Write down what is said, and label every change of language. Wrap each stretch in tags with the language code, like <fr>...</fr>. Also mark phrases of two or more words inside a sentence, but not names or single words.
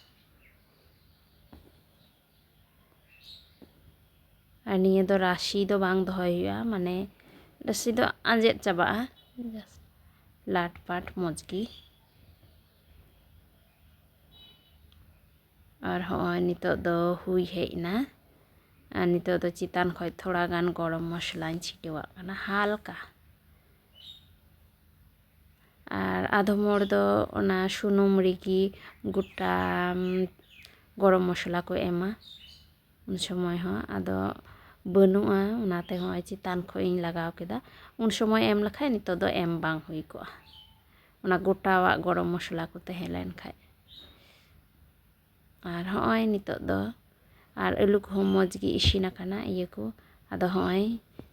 <sat>Ar niya do rasi do bang dohoy huyuga mane rasi do anjet chaba'a lat pat moj gi. Ar hoy nito do huy hejna ar nito do chitan khoj thoda gan gorom moslañ chitewag kana halka. ᱟᱨ ᱟᱫᱷᱚᱢ ᱦᱚᱲ ᱫᱚ ᱚᱱᱟ ᱥᱩᱱᱩᱢ ᱨᱮᱜᱮ ᱜᱚᱴᱟ ᱜᱚᱨᱚᱢ ᱢᱚᱥᱞᱟ ᱠᱚ ᱮᱢᱟ ᱩᱱ ᱥᱚᱢᱚᱭ ᱦᱚᱸ ᱟᱫᱚ ᱵᱟᱹᱱᱩᱜᱼᱟ ᱚᱱᱟᱛᱮ ᱦᱚᱸᱜᱼᱚᱭ ᱪᱮᱛᱟᱱ ᱠᱷᱚᱡ ᱤᱧ ᱞᱟᱜᱟᱣ ᱠᱮᱫᱟ ᱩᱱ ᱥᱚᱢᱚᱭ ᱮᱢ ᱞᱮᱠᱷᱟᱡ ᱱᱤᱛᱚᱜ ᱫᱚ ᱮᱢ ᱵᱟᱝ ᱦᱩᱭ ᱠᱚᱜᱼᱟ ᱚᱱᱟ ᱜᱚᱴᱟᱣᱟᱜ ᱜᱚᱨᱚᱢ ᱢᱚᱥᱞᱟ ᱠᱚ ᱛᱟᱦᱮᱸ ᱞᱮᱱ ᱠᱷᱟᱡ ᱟᱨ ᱦᱚᱸᱜᱼᱚᱭ ᱱᱤᱛᱚᱜ ᱫᱚ ᱟᱨ ᱟᱹᱞᱩ ᱠᱚᱦᱚᱸ ᱢᱚᱡᱽ ᱜᱮ ᱤᱥᱤᱱ ᱟᱠᱟᱱᱟ ᱤᱭᱟᱹ ᱠᱚ ᱟᱫᱚ ᱦᱚᱸᱜᱼᱚᱭ</sat>